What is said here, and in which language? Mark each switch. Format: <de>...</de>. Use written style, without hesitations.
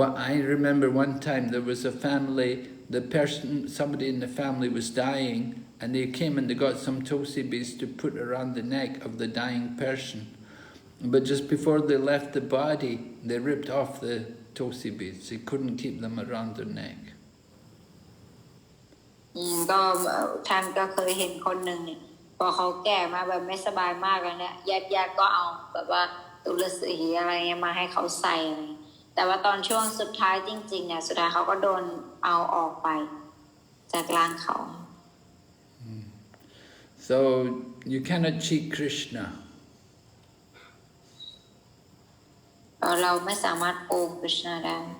<en>I remember one time there was a family, somebody in the family was dying, and they came and they got some tulsi beads to put around the neck of the dying person. But just before they left the body, they ripped off the tulsi beads. They couldn't keep them around their neck.</en> <th>ก็ท่านก็เคยเห็นคนหนึ่งเนี่ยพอเขาแก่มาแบบไม่สบายมากแล้วเนี่ยญาติก็เอาแบบว่าตุลสีอะไรเงี้ยมาให้เขาใส่อะไรแต่ว่าตอนช่วงสุดท้ายจริงๆเนี่ยสุดท้ายเขาก็โดนเอาออกไปจากร่างเขา</th> <en>So you cannot cheat Krishna.</en> <th>เราไม่สามารถโกงกฤษณะได้</th>